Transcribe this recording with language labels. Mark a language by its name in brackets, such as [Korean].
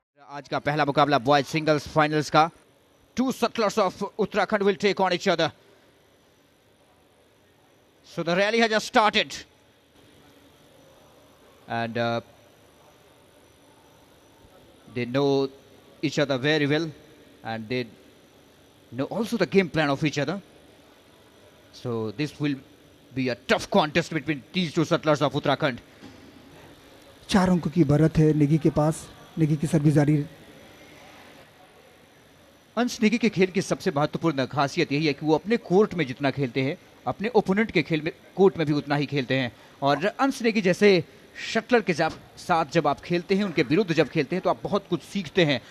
[Hindi] आज का पहला मुकाबला बॉयज सिंगल्स फाइनल्स का. [English] Two settlers of Uttarakhand will take on each other. So the rally has just started. And they know each other very well. And they know also the game plan of each other. So this will be a tough contest between these two settlers of Uttarakhand. [Hindi] 4 अंकों की बढ़त है नेगी के पास. नेगी की service जारी. अंश नेगी के खेल की सबसे महत्वपूर्ण खासियत यही है कि वो अपने कोर्ट में जितना खेलते हैं अपने ओपोनेंट के खेल में कोर्ट में भी उतना ही खेलते हैं. और अंश नेगी जैसे शटलर के साथ जब आप खेलते हैं, उनके विरुद्ध जब खेलते हैं तो आप बहुत कुछ सीखते हैं.